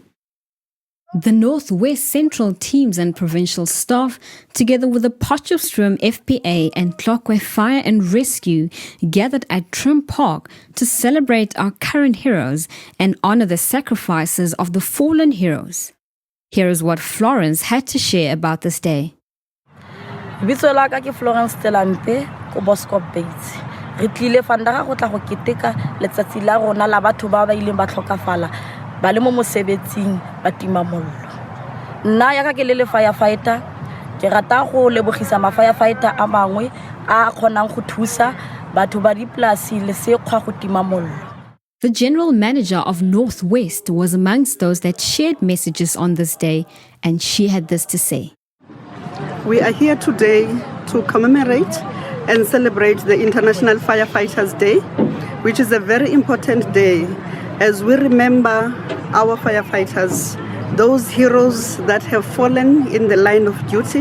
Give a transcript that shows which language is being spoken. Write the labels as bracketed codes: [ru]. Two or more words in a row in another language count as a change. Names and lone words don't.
[en] The Northwest Central teams and provincial staff, together with the Potchefstroom FPA and Clockway Fire and Rescue, gathered at Trim Park to celebrate our current heroes and honor the sacrifices of the fallen heroes. Here is what Florence had to share about this day. [tn] Bitso la ka ke Florence Telampe ko Bosco Bates. Re tlile fanda go tla go keteka letsatsi la rona la batho ba ba ileng ba tlhokafala ba le mo mosebetsing ba tima mollo. Nna ya ka ke le firefighter ke rata go lebogisa ma firefighter a mangwe a kgonang go thusa batho ba diplasi le sekgwa go tima mollo. [en] The general manager of Northwest was amongst those that shared messages on this day, and she had this to say. We are here today to commemorate and celebrate the International Firefighters Day, which is a very important day as we remember our firefighters, those heroes that have fallen in the line of duty.